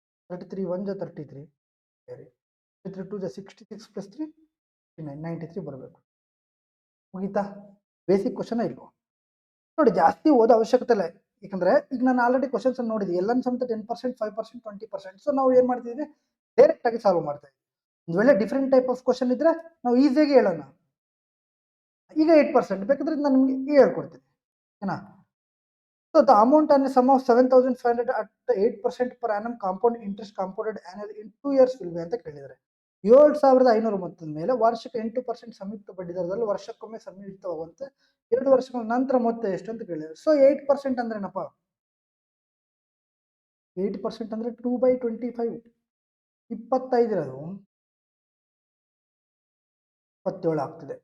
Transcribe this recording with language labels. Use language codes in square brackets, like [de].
[kn] 33 1 ಜ 33, 33 2 ಜ 66 ಪ್ಲಸ್ 3 93 ಬರಬೇಕು. ಮುಗೀತಾ? ಬೇಸಿಕ್ ಕ್ವಶನ್ ಇಲ್ವಾ? ನೋಡಿ, ಜಾಸ್ತಿ ಓದೋ ಅವಶ್ಯಕತೆ ಇಲ್ಲ, ಯಾಕಂದ್ರೆ ಈಗ ನಾನು ಆಲ್ರೆಡಿ ಕ್ವಶನ್ಸ್ ನೋಡಿದ್ವಿ. ಎಲ್ಲ ಸಮೇತ 10%, 5%, 20%. ಸೊ ನಾವು ಏನ್ ಮಾಡ್ತಿದ್ವಿ, ಡೈರೆಕ್ಟ್ ಆಗಿ ಸಾಲ್ವ್ ಮಾಡ್ತಾ ಇದ್ವಿ. ಒಂದು ವೇಳೆ ಡಿಫ್ರೆಂಟ್ ಟೈಪ್ ಆಫ್ ಕ್ವಶನ್ ಇದ್ರೆ ನಾವು ಈಸಿಯಾಗಿ ಹೇಳೋಣ. ಈಗ 8% ಬೇಕಾದ್ರೆ ನಾನು ನಿಮ್ಗೆ ಹೇಳ್ಕೊಡ್ತೀನಿ, ಏನಾ? [en] so the amount on sum of 7500 at 8% per annum compound interest compounded annually in 2 years will be [kn] ಅಂತ ಕೇಳಿದ್ದಾರೆ. 7500 ಮೊತ್ತದ ಮೇಲೆ ವಾರ್ಷಿಕ 8% ಸಂಯುಕ್ತ ಬಡ್ಡಿ ದರದಲ್ಲಿ ವರ್ಷಕ್ಕೊಮ್ಮೆ ಸಂಯುಕ್ತವಾಗುವಂತೆ 2 ವರ್ಷಗಳ ನಂತರ ಮೊತ್ತ ಎಷ್ಟು ಅಂತ ಕೇಳಿದ್ದಾರೆ. ಸೊ 8% ಅಂದ್ರೆ ಏನಪ್ಪ? 8% ಅಂದ್ರೆ 2/25. 25 ಇರೋದು 27 ಆಗ್ತದೆ.